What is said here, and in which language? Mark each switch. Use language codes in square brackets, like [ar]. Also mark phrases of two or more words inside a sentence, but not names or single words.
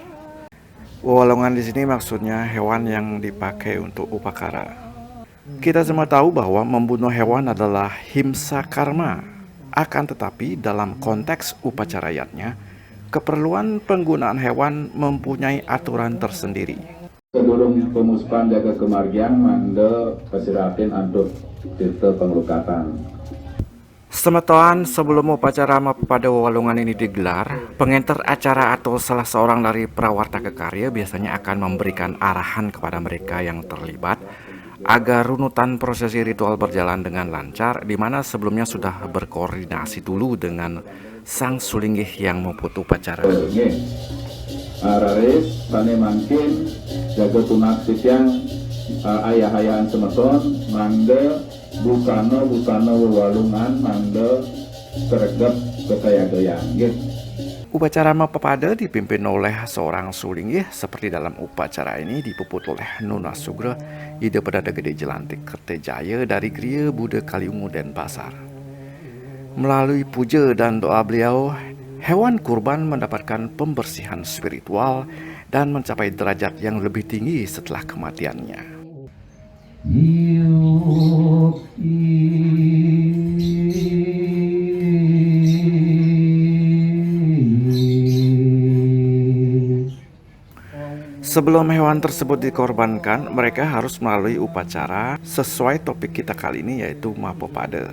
[id] Wewalungan di sini maksudnya hewan yang dipakai untuk upacara. Kita semua tahu bahwa membunuh hewan adalah himsa karma. Akan tetapi dalam konteks upacarayatnya, keperluan penggunaan hewan mempunyai aturan tersendiri. [ban] Sebelum pemuspan jaga kemargian, mande pesiratin aduk tirta pengelukatan. [id] Semeton sebelum upacara Mapepada Wewalungan ini digelar, pengenter acara atau salah seorang dari prawarta kekarya biasanya akan memberikan arahan kepada mereka yang terlibat agar runutan prosesi ritual berjalan dengan lancar, di mana sebelumnya sudah berkoordinasi dulu dengan sang sulinggih yang memuput upacara. [ban] Raris, tane mangkin, jaga tunak sisiang ayah-ayahan semeton, mande bukana wewalungan, mande keregep ketayagayang gitu. [id] Upacara Mapepada dipimpin oleh seorang sulinggih. Seperti dalam upacara ini dipuput oleh Nona Sugra Ida Pedada Gede Jelantik Kertejaya dari Gria Buda Kaliungu Denpasar. Melalui puja dan doa beliau, hewan kurban mendapatkan pembersihan spiritual dan mencapai derajat yang lebih tinggi setelah kematiannya. Sebelum hewan tersebut dikorbankan, mereka harus melalui upacara sesuai topik kita kali ini, yaitu Mapepada.